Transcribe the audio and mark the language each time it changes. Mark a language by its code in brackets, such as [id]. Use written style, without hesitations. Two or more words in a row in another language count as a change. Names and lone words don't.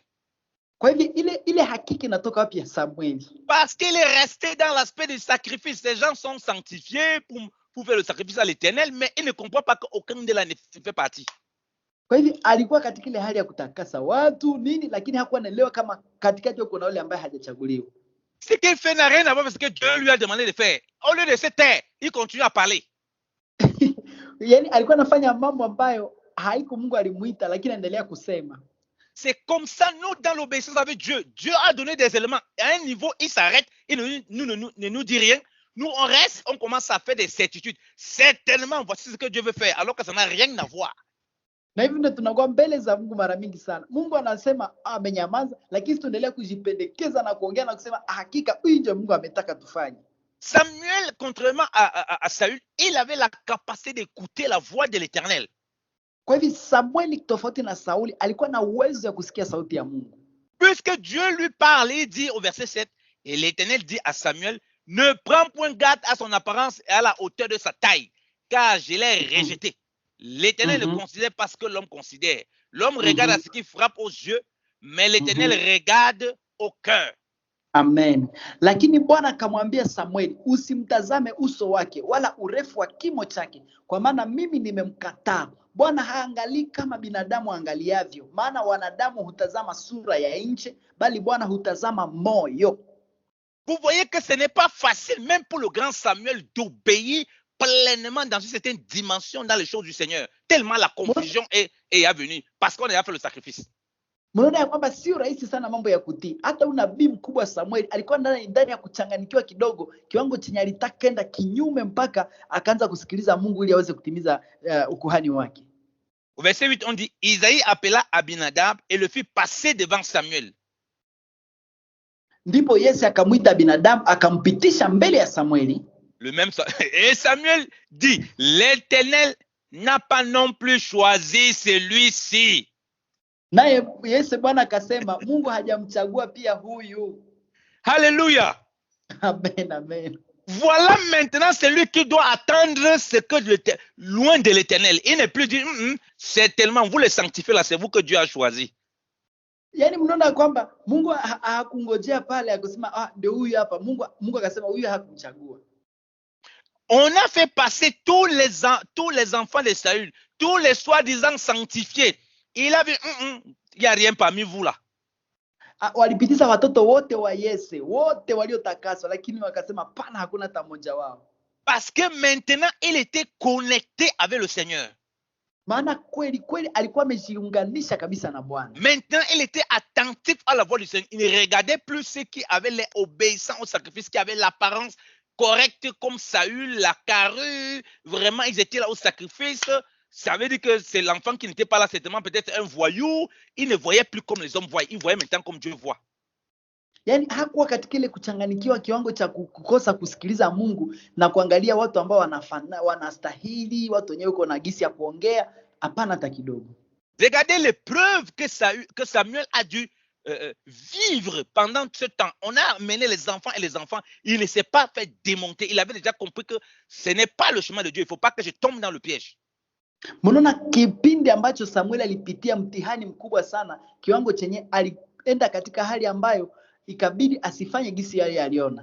[sw] Kwa hivyo ile hakika inatoka wapi ya Samueli? [fr] Parce qu'il est resté dans l'aspect du sacrifice. Ces gens sont sanctifiés pour faire le sacrifice à l'Éternel, mais ils ne comprennent pas qu'aucun de là ne fait partie. [sw] Kwa hivyo alikuwa katika ile hali ya kutakasa watu nini, lakini hakuwa anaelewa kama katikati kuna yule ambaye hajachaguliwa. [fr] Ce qu'il fait n'a rien à voir avec ce que Dieu lui a demandé de faire. Au lieu de se taire, il continue à parler. [sw] Yani alikuwa anafanya mambo ambayo haiko Mungu alimuita, lakini anaendelea kusema. [fr] C'est comme ça, nous, dans l'obéissance avec Dieu, Dieu a donné des éléments. À un niveau, il s'arrête, il ne nous dit rien. Nous, on reste, on commence à faire des certitudes. Certainement, voici ce que Dieu veut faire, alors que ça n'a rien à voir. [sw] Na hivi ndio tunakuwa mbele za Mungu mara mingi sana. Mungu anasema amenyamaza, lakini tuendelea kujipendekeza na kuongea na kusema hakika huyu ndio Mungu ametaka tufanye. [fr] Samuel, contrairement à Saül, il avait la capacité d'écouter la voix de l'Éternel. [sw] Kwa hivyo Samueli tofauti na Sauli alikuwa na uwezo ya kusikia sauti ya Mungu. [fr] Puisque Dieu lui parle, il dit au verset 7, et l'Éternel dit à Samuel, ne prends point garde à son apparence et à la hauteur de sa taille, car je l'ai rejeté. L'Éternel le considère parce que l'homme considère. L'homme regarde à ce qui frappe aux yeux, mais l'Éternel regarde au cœur. Amen. [sw] Lakini Bwana akamwambia Samueli, usimtazame uso wake wala urefu wa kimo chake, kwa maana mimi nimemkataa. Bwana haangalii kama binadamu angaliavyo, maana wanadamu hutazama sura ya nje, bali Bwana hutazama moyo. [fr] Vous voyez que ce n'est pas facile, même pour le grand Samuel, d'obéir pleinement dans une certaine dimension dans les choses du Seigneur. Tellement la confusion est venue, parce qu'on a fait le sacrifice. [sw] Mnaona kwamba sio rahisi sana mambo ya kutii. Hata unabii mkubwa Samuel alikuwa ndani ya kuchanganyikiwa kidogo, kiwango chenye alitaka kwenda kinyume mpaka akaanza kusikiliza Mungu ili aweze kutimiza ukuhani wake. [fr] Au verset 8 on dit, Isaïe appela Abinadab et le fit passer devant Samuel. [sw] Ndipo Yese akamwita Abinadab akampitisha mbele ya Samueli. [fr] Le même et Samuel dit, l'Éternel n'a pas non plus choisi celui-ci. [sw] Naye Yese Bwana akasema Mungu hajamchagua pia huyu. [fr] Alléluia. Amen, amen. Voilà maintenant celui qui doit attendre ce que loin de l'Éternel. Il n'est plus dit, c'est tellement vous le sanctifiez là, c'est vous que Dieu a choisi. [sw] Yani mnaona kwamba Mungu hakungojea pale akasema ndio huyu hapa. Mungu akasema huyu hakumchagua. [fr] On a fait passer tous les enfants de Saül, tous les soi-disant sanctifiés. Il a vu, il n'y a rien parmi vous là. [sw] Walipitiza watoto wote wa Yese, wote waliotakaswa, lakini wakasema pana hakuna hata mmoja wao. [fr] Parce que maintenant il était connecté avec le Seigneur. [sw] Maana kweli alikuwa amejiunganisha kabisa na Bwana. [fr] Maintenant il était attentif à la voix du Seigneur. Il ne regardait plus ceux qui avaient l'obéissance au sacrifice, qui avaient l'apparence correcte comme Saül, la carrure. Vraiment ils étaient là au sacrifice. Ça veut dire que c'est l'enfant qui n'était pas là, certainement peut-être un voyou. Il ne voyait plus comme les hommes voient, il voyait maintenant comme Dieu voit. [sw] Yani hakuwa katika ile kuchanganikiwa kiwango cha kukosa kusikiliza Mungu na kuangalia watu ambao wanastahili, watu wenyewe uko na gisi ya kuongea, hapana hata kidogo. [fr] Regardez l'épreuve que Samuel a dû vivre pendant ce temps. On a amené les enfants et les enfants, il ne s'est pas fait démonter. Il avait déjà compris que ce n'est pas le chemin de Dieu. Il ne faut pas que je tombe dans le piège. [sw] Mnaona kipindi ambacho Samuel alipitia mtihani mkubwa sana, kiwango chenye alienda katika hali ambayo ikabidi asifanye gisi yale aliona.